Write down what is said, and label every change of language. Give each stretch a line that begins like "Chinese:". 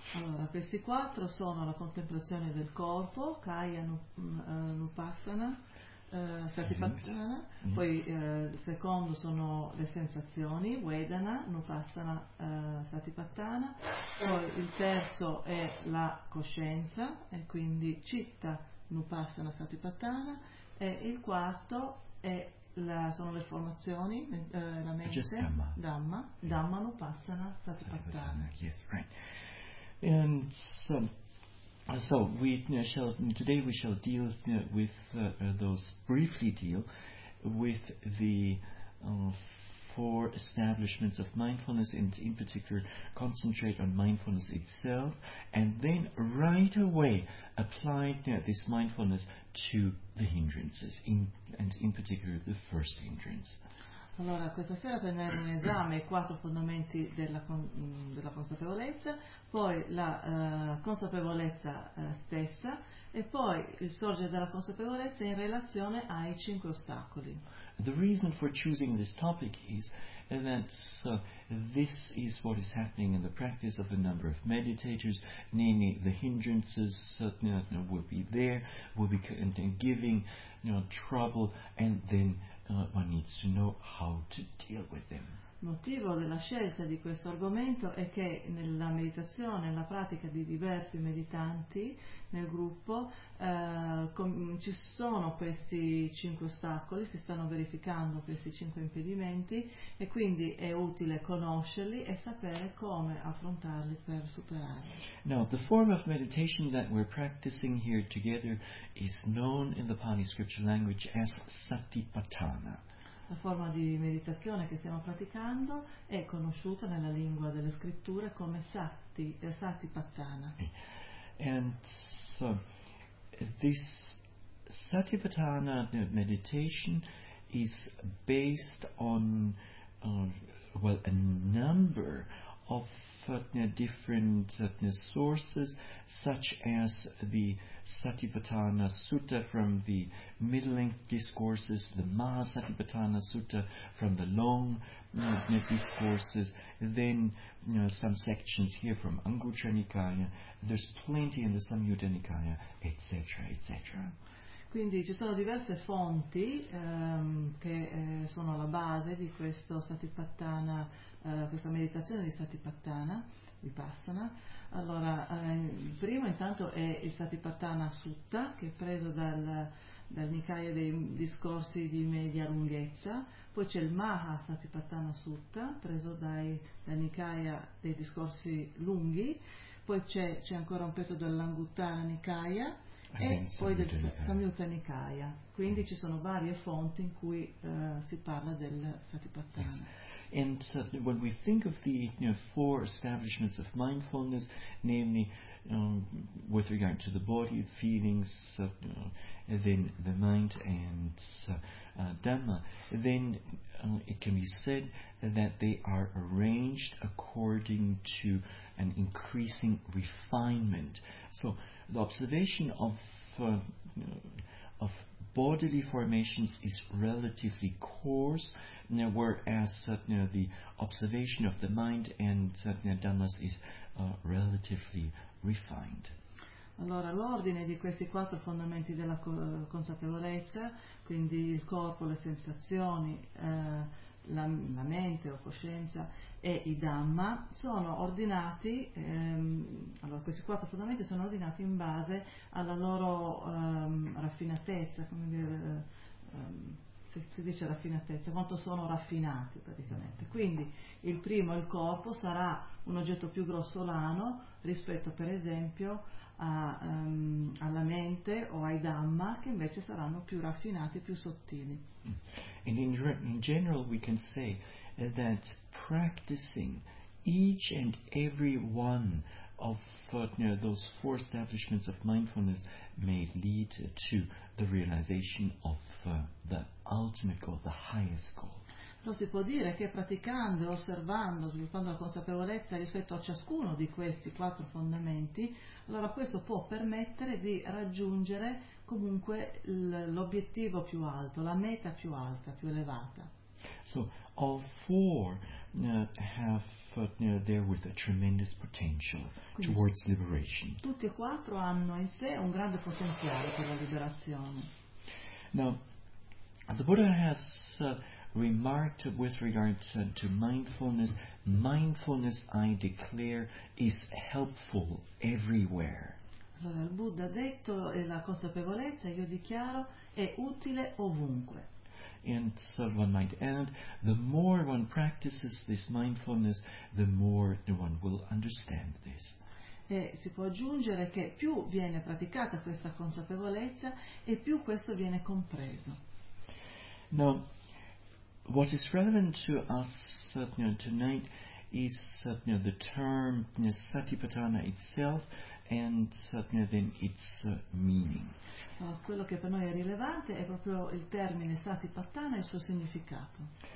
Italian: Allora, questi quattro sono la contemplazione del corpo, Kaya Nupassana Satipatthana, poi secondo sono le sensazioni, Vedana, Nupassana, Satipatthana, poi il terzo è la coscienza, e quindi Citta, Nupassana, Satipatthana, e il quarto è sono le formazioni, la mente, dhamma, dhamma, yeah. Dhamma non passano, satipatthana.
English: Yes, right. And so we shall, today we shall deal with those, briefly deal with the four establishments of mindfulness, and in particular concentrate on mindfulness itself, and then right away apply this mindfulness to the hindrances, in particular the first hindrance.
Italian: Allora, questa sera prenderemo in esame i quattro fondamenti della, della consapevolezza, poi la consapevolezza stessa, e poi il sorgere della consapevolezza in relazione ai cinque ostacoli.
English: The reason for choosing this topic is that this is what is happening in the practice of a number of meditators, namely the hindrances will be there, will be giving trouble, and then one needs to know how to deal with them.
Italian: Motivo della scelta di questo argomento è che nella meditazione, nella pratica di diversi meditanti nel gruppo, ci sono questi cinque ostacoli, si stanno verificando questi cinque impedimenti, e quindi è utile conoscerli e sapere come affrontarli per superarli.
English: Now, the form of meditation that we're practicing here together is known in the Pali scripture language as Satipatthana.
Italian: La forma di meditazione che stiamo praticando è conosciuta nella lingua delle scritture come Satipatthana.
English: And so this Satipatthana meditation is based on a number of different sources, such as the Satipatthana Sutta from the Middle Length Discourses, the Mahasatipatthana Sutta from the Long Discourses, then some sections here from Anguttara Nikaya, there's plenty in the Samyutta Nikaya, etc., etc.
Italian: Quindi ci sono diverse fonti che sono alla base di questo Satipatthana, questa meditazione di Satipatthana, Vipassana. Allora, primo intanto è il Satipatthana Sutta, che è preso dal Nikaya dei discorsi di media lunghezza. Poi c'è il Maha Satipatthana Sutta, preso dal Nikaya dei discorsi lunghi. Poi c'è ancora un pezzo dell'Anguttara Nikaya. E poi del Samyutta Nikaya. Quindi ci sono varie fonti in cui si parla del Satipatthana.
English: Yes. And when we think of the four establishments of mindfulness, namely with regard to the body, feelings, then the mind and Dhamma, then it can be said that they are arranged according to an increasing refinement. So the observation of bodily formations is relatively coarse, whereas the observation of the mind and dhammas is relatively refined.
Italian: Allora, l'ordine di questi quattro fondamenti della consapevolezza, quindi il corpo, le sensazioni, la mente o coscienza e i Dhamma, sono ordinati, allora questi quattro fondamenti sono ordinati in base alla loro raffinatezza, come dire, si dice raffinatezza, quanto sono raffinati praticamente. Quindi il primo, il corpo, sarà un oggetto più grossolano rispetto per esempio alla mente o ai Dhamma, che invece saranno più raffinati, più sottili.
English: And in general we can say that practicing each and every one of those four establishments of mindfulness may lead to the realization of the ultimate goal, the highest goal.
Italian: Però si può dire che praticando, osservando, sviluppando la consapevolezza rispetto a ciascuno di questi quattro fondamenti, allora questo può permettere di raggiungere comunque l'obiettivo più alto, la meta più alta, più elevata.
English: So, all four have therewith a tremendous potential.
Italian: Quindi,
English: towards liberation.
Italian: Tutti e quattro hanno in sé un grande potenziale per la liberazione.
English: Now, the Buddha has remarked with regard to mindfulness, mindfulness, I declare, is helpful everywhere.
Italian: Allora, il Buddha ha detto, e la consapevolezza, io dichiaro, è utile ovunque.
English: and so one might add, the more one practices this mindfulness, the more one will understand this.
Italian: E si può aggiungere che più viene praticata questa consapevolezza e più questo viene compreso.
English: Now, what is relevant to us tonight is the term Satipatthana itself and then its meaning.
Italian: Quello che per noi è rilevante è proprio il termine Satipatthana e il suo significato.